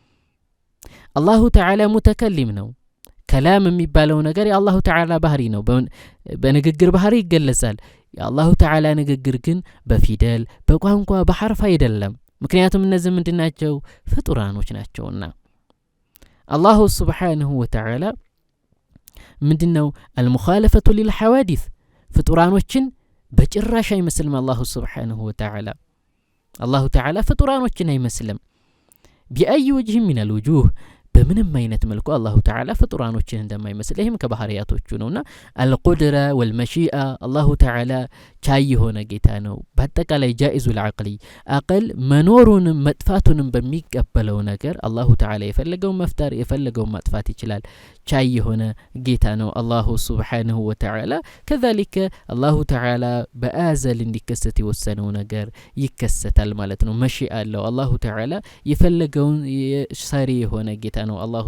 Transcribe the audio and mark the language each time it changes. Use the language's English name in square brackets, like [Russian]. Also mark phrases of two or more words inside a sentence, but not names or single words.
[Arabic] الله تعالى متكلم [Amharic] ነው كلام የሚባለው ነገር የአላሁ ተዓላ ባህሪ ነው በንግግር ባህሪ ይገለጻል የአላሁ ተዓላ ንግግር ግን በፊደል በቋንቋ በሐርፍ አይደለም ምክንያቱም እነዚህ ምንድናቸው ፍጡራኖች ናቸውና [Arabic] الله سبحانه و تعالى [Amharic] ምንድነው [Arabic] المخالفة للحوادث [Amharic] ፍጡራኖችን በጭራሽ አይመስልም [Arabic] الله سبحانه و تعالى الله تعالى [Amharic] ፍጡራኖችን አይመስልም [Arabic] بأي وجه من الوجوه [Amharic] በምንም አይነት መልኩ [Arabic] الله تعالى [Amharic] ፍጡራኖችን እንደማይመስል ይሄም ከባህሪያቶቹ ነውና [Arabic] القدرة والمشيئة الله تعالى [Amharic] ቻይ ሆነ ጌታ ነው በአጠቃላይ [Arabic] جائز العقل [Amharic] አቅል መኖሩን መጥፋቱን በሚቀበለው ነገር [Arabic] الله تعالى [Amharic] የፈለገው መፍጠር የፈለገው ማጥፋት ይችላል ቻይ ሆነ ጌታ ነው [Arabic] الله سبحانه و تعالى كذلك الله تعالى [Amharic] በአዘል እንዲከሰት የወሰነው ነገር ይከሰታል ማለት ነው መሺአ አለው [Arabic] الله تعالى [Amharic] የፈለገውን ሰሪ የሆነ ጌታ ነው አላሁ